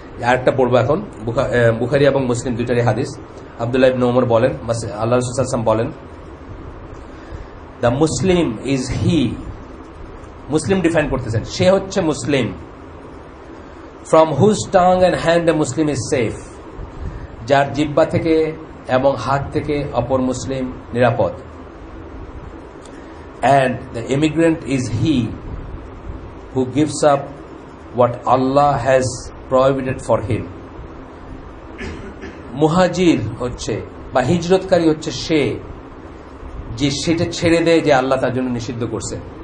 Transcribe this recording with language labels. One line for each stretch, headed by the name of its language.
Bangla: আরেকটা পড়বো এখন, বুখারী এবং মুসলিম দুইটারই হাদিস। আব্দুল্লাহ ইবনে ওমর বলেন, আল্লাহ রাসূল সাল্লাল্লাহু আলাইহি ওয়াসাল্লাম বলেন,
English: the Muslim is he,
Bangla: Muslim define করতেছেন, সে হচ্ছে মুসলিম,
English: from whose tongue and hand a Muslim is safe,
Bangla: যার জিহ্বা থেকে এবং হাত থেকে অপর মুসলিম নিরাপদ।
English: And the immigrant is he who gives up what Allah has prohibited for him.
Bangla: মুহাজির হচ্ছে বা হিজরতকারী হচ্ছে সে, যে সেটা ছেড়ে দেয় যে আল্লাহ তার জন্য নিষিদ্ধ করছে।